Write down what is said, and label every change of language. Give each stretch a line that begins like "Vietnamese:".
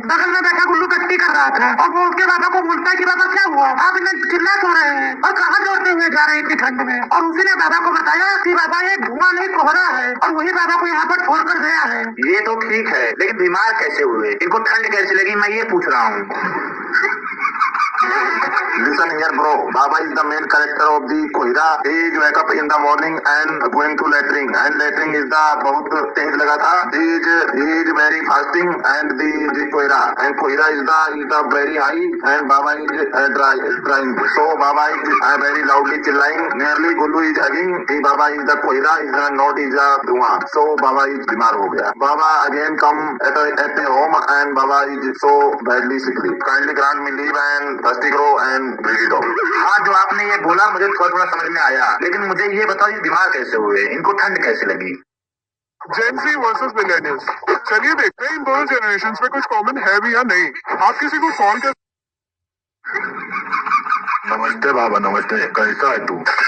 Hindi: बगल में बैठा गुल्लू टट्टी कर रहा था और वो उसके बाबा को बोलता है कि बाबा क्या हुआ, आप इन्हें चिल्ला क्यों रहे हैं और कहाँ दौड़ते हुए जा रहे हैं इतनी ठंड में? और उसी ने बाबा को बताया कि बाबा ये धुआं नहीं कोहरा है और वही बाबा को यहाँ पर छोड़कर गया है। ये तो ठीक है, लेकिन बीमार कैसे हुए, इनको ठंड कैसे लगी, मैं ये पूछ रहा हूँ।
English: Listen here, bro. Baba is the main character of the Kohira. He is wake up in the morning and going to latrine. And latrine is the
Hindi: बहुत तेज लगा था.
English: He is very fasting and the Kohira. And Kohira is the very high and Baba is drying. So Baba is very loudly chilling. Nearly Gullu is hugging. Baba is the Kohira. Is not is the धुआं. So Baba is
Hindi: बीमार हो गया.
English: Baba again come at the home and Baba is so badly sickly. Kindly grant me leave and grow and bring it on.
Hindi: हाँ, जो आपने ये बोला मुझे थोड़ा थोड़ा समझ में आया, लेकिन मुझे ये बताओ ये बीमार कैसे हुए, इनको ठंड कैसे लगी?
English: Gen Z versus millennials.
Hindi: चलिए देखते हैं इन दोनों जनरेशंस में कुछ कॉमन है भी या नहीं। आप किसी को कॉल कर। नमस्ते बाबा, नमस्ते, कैसा है तू?